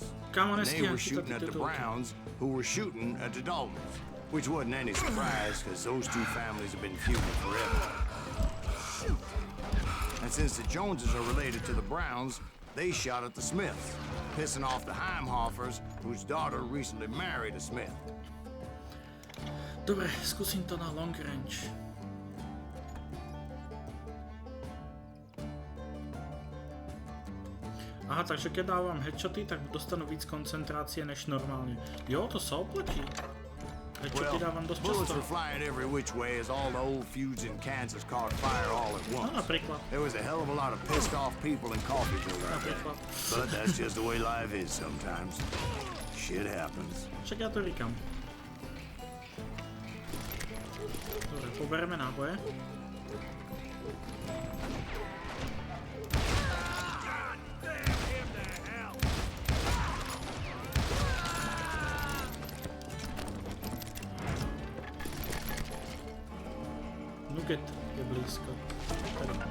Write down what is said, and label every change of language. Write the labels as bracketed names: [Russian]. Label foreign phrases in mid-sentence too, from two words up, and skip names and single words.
[English] And they were shooting at the Browns, who were shooting at the Daltons. Which wasn't any surprise, because those 2 families have been feuding forever. And since the Joneses are related to the Browns, they shot at the Smiths, pissing off the Heimhoffers, whose daughter recently married a Smith. [Slovak] Dobre, skúsim to na [English] long range. [Slovak] Aha, takže keď dávam headshoty, tak dostanú víc koncentrácie než normálne. Jo, to sa oplatí. [English] Well, bullets were flying every which way as all the old feuds in Kansas caught fire all at once. There was a hell of a lot of pissed off people in Coffeeville right there. But that's just the way life is sometimes. Shit happens. [Slovak] Však ja to říkám. Dobre, pobereme náboje. [Czech] Nuget je blízko. Tady.